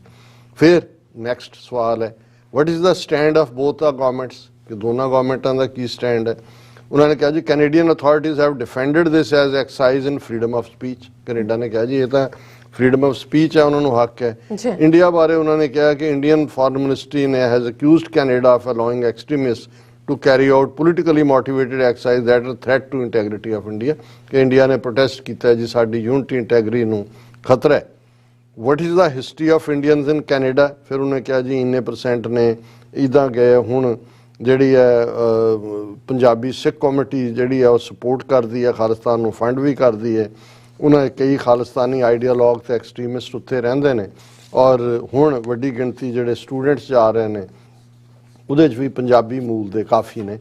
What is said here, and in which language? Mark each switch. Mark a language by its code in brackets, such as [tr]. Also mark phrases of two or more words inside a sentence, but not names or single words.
[pa] ਫਿਰ ਨੈਕਸਟ ਸਵਾਲ ਹੈ [en] what is the stand of both the governments, [pa] ਕਿ ਦੋਨਾਂ ਗਵਰਨਮੈਂਟਾਂ ਦਾ ਕੀ ਸਟੈਂਡ ਹੈ। ਉਹਨਾਂ ਨੇ ਕਿਹਾ ਜੀ [en] Canadian authorities have defended this as exercise in freedom of speech. [pa] ਕੈਨੇਡਾ ਨੇ ਕਿਹਾ ਜੀ ਇਹ ਤਾਂ [en] freedom of speech [pa] ਹੈ, ਉਹਨਾਂ ਨੂੰ ਹੱਕ ਹੈ। ਇੰਡੀਆ ਬਾਰੇ ਉਹਨਾਂ ਨੇ ਕਿਹਾ ਕਿ ਇੰਡੀਅਨ ਫੋਰਨ ਮਿਨਿਸਟਰੀ ਨੇ [en] has accused Canada of allowing extremist to carry out politically motivated exercise that are threat to integrity of India, [pa] ਕਿ ਇੰਡੀਆ ਨੇ ਪ੍ਰੋਟੈਸਟ ਕੀਤਾ ਜੀ ਸਾਡੀ ਯੂਨਿਟੀ ਇੰਟੈਗਰਿਟੀ ਨੂੰ ਖਤਰਾ ਹੈ। [en] what is the history of Indians in Canada, [pa] ਫਿਰ ਉਹਨੇ ਕਿਹਾ ਜੀ ਇੰਨੇ % ਨੇ ਇੱਦਾਂ ਗਏ। ਹੁਣ ਜਿਹੜੀ ਹੈ ਪੰਜਾਬੀ ਸਿੱਖ ਕਮਿਊਨਿਟੀ ਜਿਹੜੀ ਹੈ ਉਹ ਸਪੋਰਟ ਕਰਦੀ ਹੈ ਖਾਲਿਸਤਾਨ ਨੂੰ, ਫੰਡ ਵੀ ਕਰਦੀ ਹੈ। ਉਹਨਾਂ ਦੇ ਕਈ ਖਾਲਿਸਤਾਨੀ ਆਈਡੀਆਲੋਗ ਤੇ ਐਕਸਟ੍ਰੀਮਿਸਟ ਉੱਥੇ ਰਹਿੰਦੇ ਨੇ ਔਰ ਹੁਣ ਵੱਡੀ ਗਿਣਤੀ ਜਿਹੜੇ ਸਟੂਡੈਂਟਸ ਜਾ ਰਹੇ ਨੇ ਉਹਦੇ 'ਚ ਵੀ ਪੰਜਾਬੀ ਮੂਲ ਦੇ ਕਾਫੀ ਨੇ।